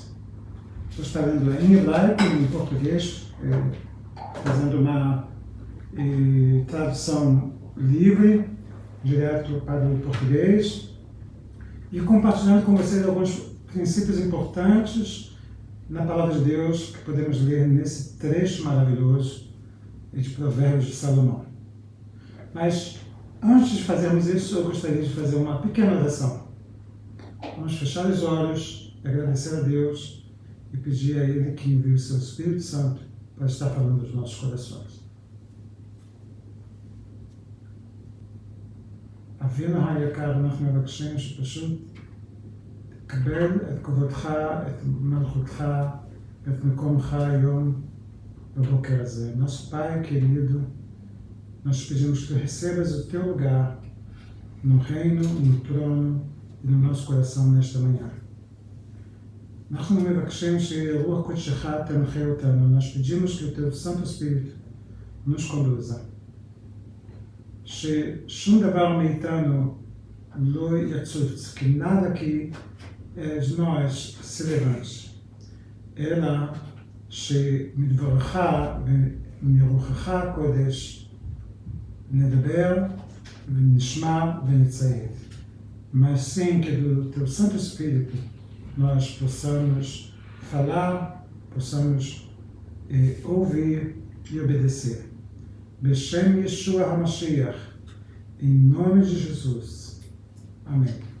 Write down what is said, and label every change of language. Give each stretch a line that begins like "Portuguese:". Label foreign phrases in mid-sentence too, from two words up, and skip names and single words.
Portuguese: Eu estou lendo em hebraico e em português, fazendo uma tradução livre, direto para o português, e compartilhando com vocês alguns princípios importantes na Palavra de Deus que podemos ler nesse trecho maravilhoso de Provérbios de Salomão. Mas antes de fazermos isso, eu gostaria de fazer uma pequena oração. Vamos fechar os olhos, agradecer a Deus e pedir a Ele que envie o seu Espírito Santo para estar falando aos nossos corações.
Hebrew: אבינו היקר, אנחנו מבקשים שפשוט תקבל את כבודך, את מלכותך, את מקומך היום בבוקר הזה.
Portuguese: Nosso Pai querido, nós pedimos que tu recebas o teu lugar no reino, no trono e no nosso coração nesta manhã.
Hebrew: אנחנו מבקשים שרוח קודשך תנחה אותנו.
Portuguese: Nós pedimos que o teu Santo Espírito nos conduza.
Hebrew: ששום דבר מאיתנו לא יצוץ, כי
Portuguese: nada aqui de nós se levante,
Hebrew: אלא שמדברך ומרוחך הקודש נדבר ונשמע ונציית.
Portuguese: Mas sim que do teu Santo Espírito nós possamos falar, possamos ouvir e obedecer.
Hebrew: בשם ישוע המשיח,
Portuguese: em nome de Jesus. Amém.